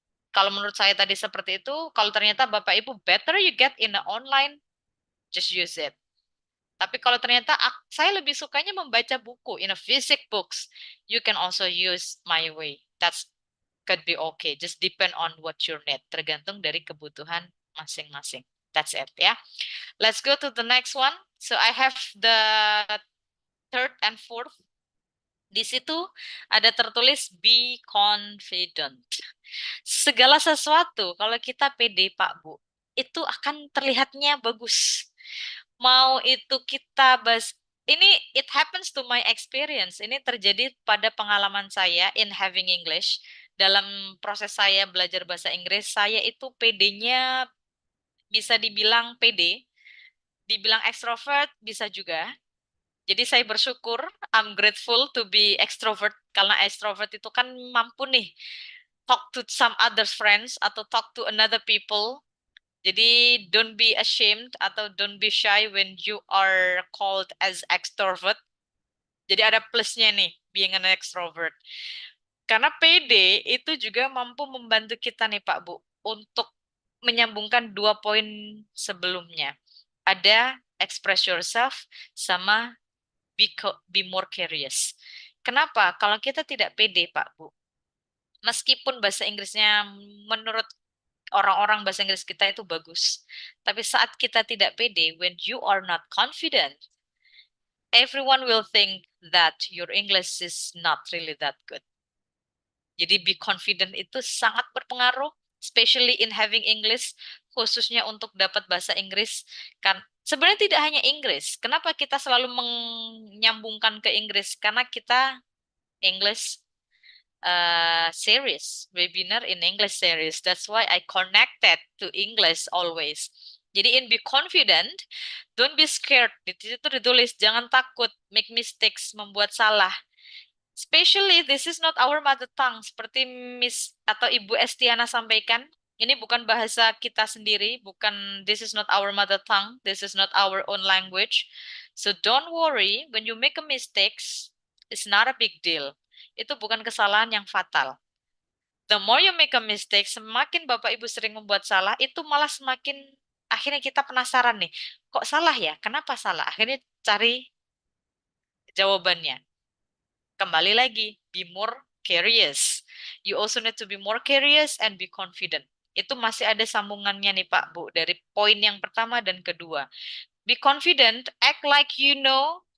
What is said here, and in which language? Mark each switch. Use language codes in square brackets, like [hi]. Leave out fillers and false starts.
[id] Kalau menurut saya tadi seperti itu, kalau ternyata Bapak Ibu [en] better you get in the online, just use it. [id] Tapi kalau ternyata saya lebih sukanya membaca buku [en] in a physical books, you can also use my way. That's could be okay. Just depend on what you need. [id] Tergantung dari kebutuhan masing-masing. [en] That's it ya. Let's go to the next one. So I have the third and fourth. [id] Di situ ada tertulis [en] be confident. [id] Segala sesuatu kalau kita pede Pak Bu, itu akan terlihatnya bagus. Mau itu kita ini [en] it happens to my experience. [id] Ini terjadi pada pengalaman saya [en] in having English. [id] Dalam proses saya belajar bahasa Inggris, saya itu pedenya bisa dibilang pede, dibilang extrovert bisa juga. Jadi saya bersyukur, [en] I'm grateful to be extrovert [id] karena extrovert itu kan mampu nih [en] talk to some other friends [id] atau [en] talk to another people. [id] Jadi [en] don't be ashamed [id] atau [en] don't be shy when you are called as extrovert. [id] Jadi ada plusnya nih [en] being an extrovert. [id] Karena PD itu juga mampu membantu kita nih Pak Bu untuk menyambungkan dua poin sebelumnya. Ada [en] express yourself [id] sama [en] be more curious. [id] Kenapa? Kalau kita tidak pede Pak Bu, meskipun bahasa Inggrisnya menurut orang-orang bahasa Inggris kita itu bagus. Tapi saat kita tidak pede, [en] when you are not confident, everyone will think that your English is not really that good. [id] Jadi [en] be confident [id] itu sangat berpengaruh, [en] especially in having English, [id] khususnya untuk dapat bahasa Inggris. Kan sebenarnya tidak hanya Inggris. Kenapa kita selalu menyambungkan ke Inggris? Karena kita [en] English series, webinar in English series. That's why I connected to English always. [id] Jadi [en] in be confident, don't be scared. [id] Di situ ditulis jangan takut, [en] make mistakes, [id] membuat salah. [en] Especially this is not our mother tongue. [id] Seperti Miss atau Ibu Estiana sampaikan, ini bukan bahasa kita sendiri, bukan [en] this is not our mother tongue, this is not our own language. So don't worry when you make a mistakes, it's not a big deal. [id] Itu bukan kesalahan yang fatal. [en] The more you make a mistake, [id] semakin Bapak Ibu sering membuat salah, itu malah semakin akhirnya kita penasaran nih, kok salah ya? Kenapa salah? Akhirnya cari jawabannya. Kembali lagi, [en] be more curious. You also need to be more curious and be confident. [id] Itu masih ada sambungannya nih Pak Bu, dari poin yang pertama dan kedua. [en] Be confident, act like you know.